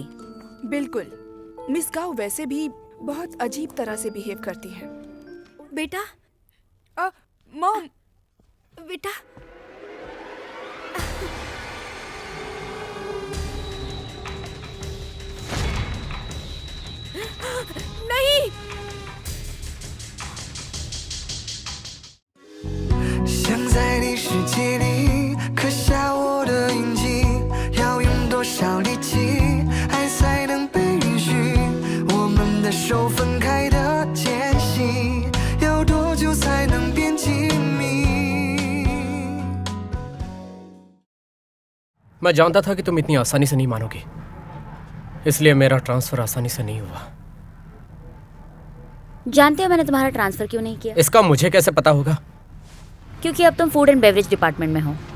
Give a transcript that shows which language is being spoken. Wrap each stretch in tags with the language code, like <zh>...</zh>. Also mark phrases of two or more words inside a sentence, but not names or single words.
<hi>बिल्कुल, मिस गाओ वैसे भी बहुत अजीब तरह से बिहेव करती है। बेटा, मॉम, बेटा, नहीं।</hi> <zh>想在你世界里刻下我的印记，要用多少力气，爱才能被允许？我们的手分开的间隙，要多久才能变亲密？</zh> <hi>मैं जानता था कि तुम इतनी आसानी से नहीं मानोगी, इसलिए मेरा ट्रांसफर आसानी से नहीं हुआ। जानते हो मैंने तुम्हारा ट्रांसफर क्यों नहीं किया? इसका मुझे कैसे पता होगा? क्योंकि अब तुम</hi> <en>food and beverage department</en> <hi>में हो।</hi>